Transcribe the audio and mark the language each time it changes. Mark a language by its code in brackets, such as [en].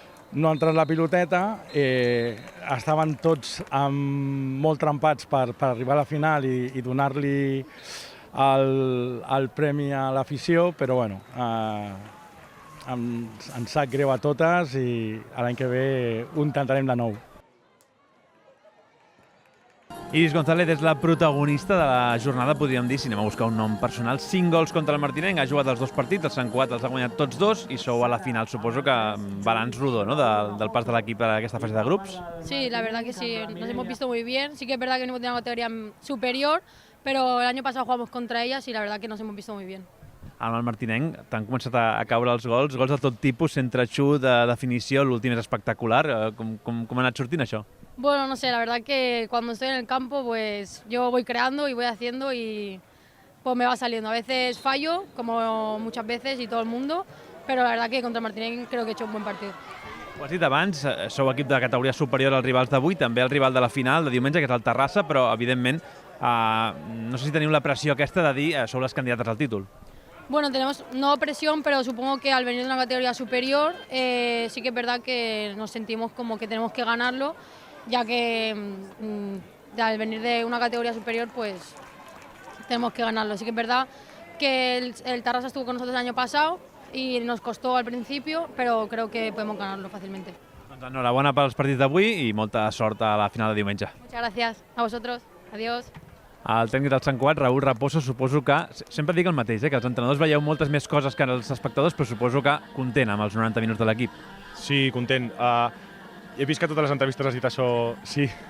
[ca] No ha entrat la piloteta, estaven tots molt trempats per arribar a la final i donar-li el premi a l'afició, però bueno, ens sap greu a totes i l'any que ve ho intentarem de nou. Iris González és la protagonista de la jornada, podríem dir, si anem a buscar un nom personal. 5 gols contra el Martinenc, ha jugat els 2 partits, el Sant Cugat els ha guanyat tots 2 i sou a la final. Suposo que balanç rodó, ¿no?, del pas de l'equip a aquesta fase de grups. [es] Sí, la verdad que sí, nos hemos visto muy bien. Sí que es verdad que venimos de una categoría superior, pero el año pasado jugamos contra ellas y la verdad que nos hemos visto muy bien. [ca] Amb el Martinenc t'han començat a caure els gols de tot tipus, centre-xut, de definició, l'últim és espectacular. Com ha anat sortint això? [es] Bueno, no sé, la verdad que cuando estoy en el campo pues yo voy creando y voy haciendo y pues me va saliendo. A veces fallo, como muchas veces y todo el mundo, pero la verdad que contra el Martinenc creo que he hecho un buen partido. [ca] Ho has dit abans, sou equip de categoria superior als rivals d'avui, també el rival de la final de diumenge, que és el Terrassa, però evidentment no sé si teniu la pressió aquesta de dir sou les candidates al títol. [es] Bueno, tenemos no presión, pero supongo que al venir de una categoría superior sí que es verdad que nos sentimos como que tenemos que ganarlo, ya que al venir de una categoría superior pues tenemos que ganarlo. Sí que es verdad que el Tarrasa estuvo con nosotros el año pasado y nos costó al principio, pero creo que podemos ganarlo fácilmente. [ca] Doncs enhorabona pels partits d'avui i molta sort a la final de diumenge. [es] Muchas gracias a vosotros. Adiós. [ca] el tècnic del Sant Cugat, Raül Raposo, suposo que, sempre dic el mateix, que els entrenadors veieu moltes més coses que els espectadors, però suposo que content amb els 90 minuts de l'equip. Sí, content. He vist que a totes les entrevistes has dit això, sí.